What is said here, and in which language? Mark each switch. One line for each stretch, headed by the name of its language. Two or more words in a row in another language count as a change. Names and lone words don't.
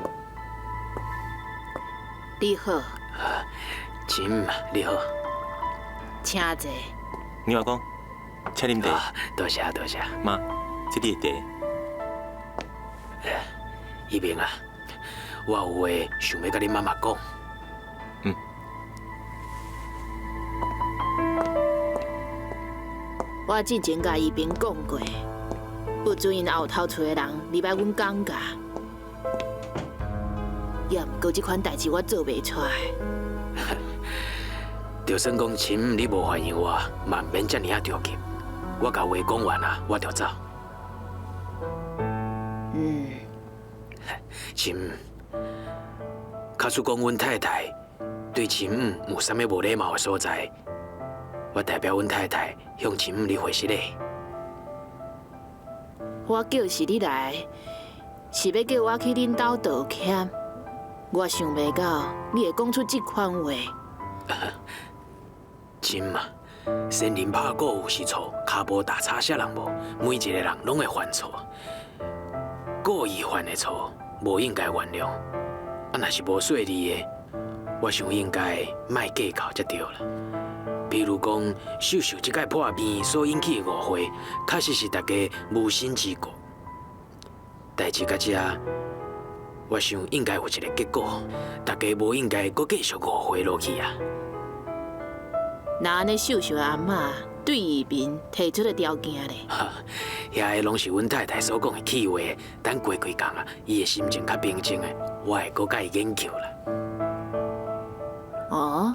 Min Nan Chinese: 你好，亲，你好。请坐。你阿公，请啉茶。多谢多谢。妈，这里的茶。一鸣啊，我有话想要甲恁妈妈讲。我之前甲伊平讲过，不准因后头厝的人入来阮港家。也毋过这款代志我做袂出来。就算讲亲你无欢迎我，嘛免遮尔啊着急。我甲话讲完啊，我就走。亲，假使讲阮太太对亲有啥物无礼貌的所在，我代表阮太太向亲你回失礼。我叫是你来，是要叫我去恁兜道歉。我想袂到你会讲出这款话。亲嘛，先人拍鼓有时错，骹步踏差啥人无？每一个人拢会犯错，故意犯的错，无应该原谅。啊，若是无细腻的，我想应该莫计较才对啦。比如讲，秀秀这摆破病所引起的误会，确实是大家无心之过。代志到这，我想应该有一个结果，大家无应该搁继续误会落去啊。那安尼，秀秀的阿嬷对移民提出的条件咧？遐个拢是阮太太所讲的气话，等过几工啊，伊的心情较平静的，我会搁甲伊研究啦。哦。